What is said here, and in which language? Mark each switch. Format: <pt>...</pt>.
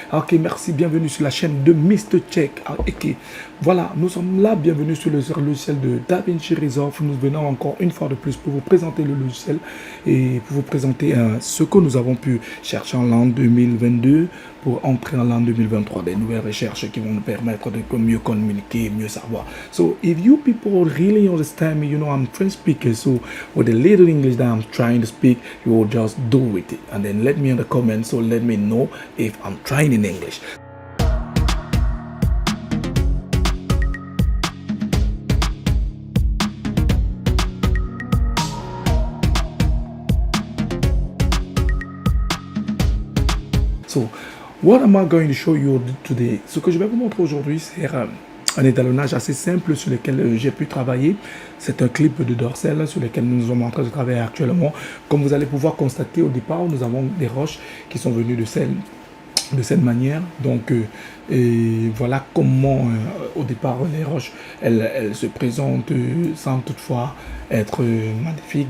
<fr>Ok, merci, bienvenue sur la chaîne de Mr. Check. Ok, voilà, nous sommes là, bienvenue sur le logiciel de DaVinci Resolve. Nous venons encore une fois de plus pour vous présenter le logiciel et pour vous présenter ce que nous avons pu chercher en l'an 2022 pour entrer en l'an 2023, des nouvelles recherches qui vont nous permettre de mieux communiquer, mieux savoir.</fr> <en>So, if you people really understand me, you know I'm French speaker, so with the little English that I'm trying to speak, you will just do with it. And then let me in the comments, so let me know if I'm trying in English. So, what am I going to show you today?</en> <fr>Ce que je vais vous montrer aujourd'hui, c'est un étalonnage assez simple sur lequel j'ai pu travailler. C'est un clip de dorsal sur lequel nous sommes en train de travailler actuellement. Comme vous allez pouvoir constater au départ, nous avons des roches qui sont venues de cette manière. Donc, et voilà comment au départ les roches elles se présentent sans toutefois être magnifiques.</fr>